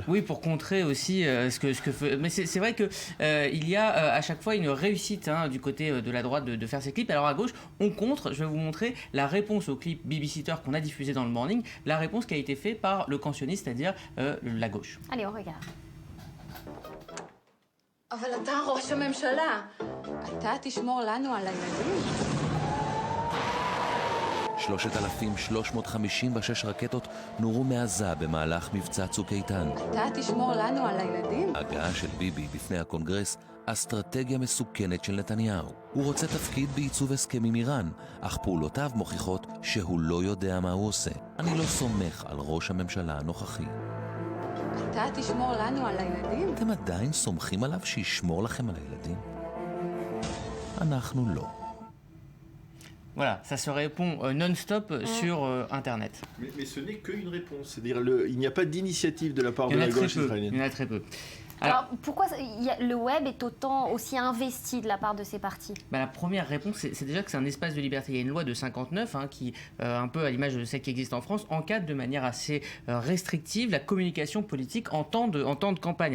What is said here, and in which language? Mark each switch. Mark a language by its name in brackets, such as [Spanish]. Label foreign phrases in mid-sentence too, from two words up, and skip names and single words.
[French] Oui, pour contrer aussi ce que fait. Mais c'est vrai que il y a à chaque fois une réussite du côté de la droite de faire ces clips. Alors à gauche, on contre. Je vais vous montrer la réponse au clip Babysitter qu'on a diffusé dans le Morning. La réponse qui a été faite par le camp sioniste, c'est-à-dire la gauche. Allez, on regarde. [Hebrew] אבל אתה ראש הממשלה. אתה תשמור לנו על הילדים. 3,356 רקטות נורו מעזה במהלך מבצע צוק איתן. אתה תשמור לנו על הילדים? הגעה של ביבי בפני הקונגרס, אסטרטגיה מסוכנת של נתניהו. הוא רוצה תפקיד בעיצוב הסכם עם איראן, אך פעולותיו מוכיחות שהוא לא יודע מה הוא עושה. אני לא סומך על ראש הממשלה הנוכחי. אתה תשמור לנו על הילדים? אתם עדיין סומכים עליו שישמור לכם על הילדים? אנחנו לא. [French] Voilà, ça se répond non-stop sur Internet. Mais ce n'est qu'une réponse, c'est-à-dire il n'y a pas d'initiative de la part de la gauche israélienne. Il y en a très peu. Alors pourquoi le web est aussi investi de la part de ces partis ? La première réponse, c'est déjà que c'est un espace de liberté. Il y a une loi de 59 qui, un peu à l'image de celle qui existe en France, encadre de manière assez restrictive la communication politique en temps de campagne.